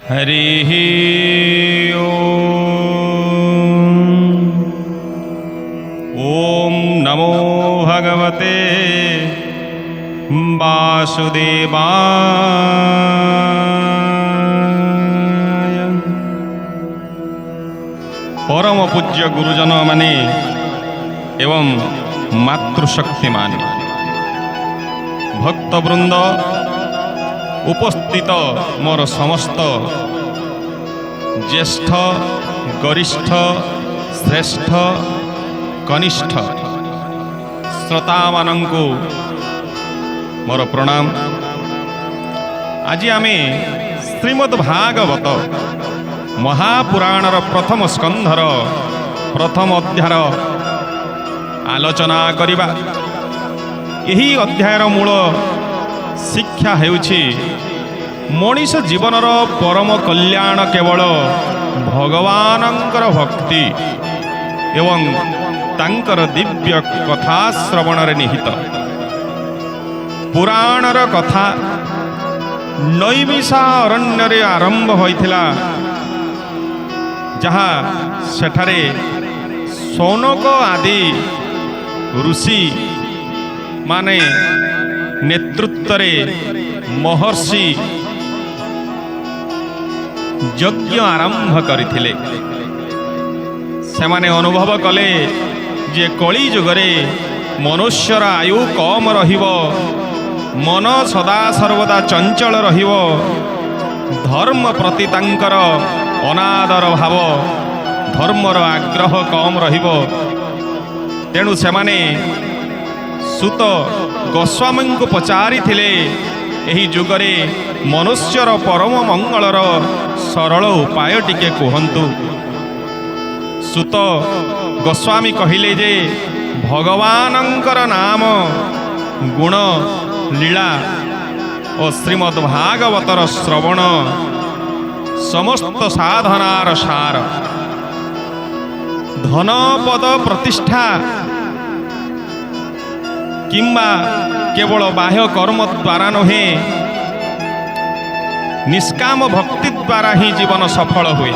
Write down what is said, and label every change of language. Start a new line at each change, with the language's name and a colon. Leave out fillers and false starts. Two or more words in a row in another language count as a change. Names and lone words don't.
Sanskrit: हरिः ॐ नमो भगवते वासुदेवाय।
Odia: ପରମ ପୂଜ୍ୟ ଗୁରୁଜନ ମାନେ ଏବଂ ମାତୃଶକ୍ତି ମାନେ ଭକ୍ତବୃନ୍ଦ ଉପସ୍ଥିତ ମୋର ସମସ୍ତ ଜ୍ୟେଷ୍ଠ ଗରିଷ୍ଠ ଶ୍ରେଷ୍ଠ କନିଷ୍ଠ ଶ୍ରୋତା ମାନଙ୍କୁ ମୋର ପ୍ରଣାମ। ଆଜି ଆମେ ଶ୍ରୀମଦ୍ ଭାଗବତ ମହାପୁରାଣର ପ୍ରଥମ ସ୍କନ୍ଧର ପ୍ରଥମ ଅଧ୍ୟାୟର ଆଲୋଚନା କରିବା। ଏହି ଅଧ୍ୟାୟର ମୂଳ ଶିକ୍ଷା ହେଉଛି ମନୀଷ ଜୀବନର ପରମ କଲ୍ୟାଣ କେବଳ ଭଗବାନଙ୍କର ଭକ୍ତି ଏବଂ ତାଙ୍କର ଦିବ୍ୟ କଥା ଶ୍ରବଣ ରେ ନିହିତ। ପୁରାଣର କଥା ନୈମିଷ ଅରଣ୍ୟ ରେ ଆରମ୍ଭ ହୋଇଥିଲା, ଯାହା ସେଠାରେ ଶୌନକ ଆଦି ଋଷି ମାନେ ନେତୃତ୍ୱ ରେ ମହର୍ଷି ଯଜ୍ଞ ଆରମ୍ଭ କରିଥିଲେ। ସେମାନେ ଅନୁଭବ କଲେ ଯେ କଳି ଯୁଗରେ ମନୁଷ୍ୟର ଆୟୁ କମ ରହିବ, ମନ ସଦା ସର୍ବଦା ଚଞ୍ଚଳ ରହିବ, ଧର୍ମ ପ୍ରତି ତାଙ୍କର ଅନାଦର ଭାବ ଧର୍ମର ଆଗ୍ରହ କମ ରହିବ। ତେଣୁ ସେମାନେ ସୂତ ଗୋସ୍ୱାମୀ କୁ ପଚାରି ଥିଲେ ଏହି ଯୁଗରେ ମନୁଷ୍ୟର ପରମ ମଙ୍ଗଳର ସରଳ ଉପାୟ ଟିକେ କହନ୍ତୁ। ସୂତ ଗୋସ୍ୱାମୀ କହିଲେ ଯେ ଭଗବାନଙ୍କର ନାମ ଗୁଣ ଲୀଳା ଓ ଶ୍ରୀମଦ୍ ଭାଗବତର ଶ୍ରବଣ ସମସ୍ତ ସାଧନାର ସାର। ଧନ ପଦ ପ୍ରତିଷ୍ଠା କିମ୍ବା କେବଳ ବାହ୍ୟ କର୍ମ ଦ୍ୱାରା ନୁହେଁ, ନିଷ୍କାମ ଭକ୍ତି ଦ୍ୱାରା ହିଁ ଜୀବନ ସଫଳ ହୁଏ।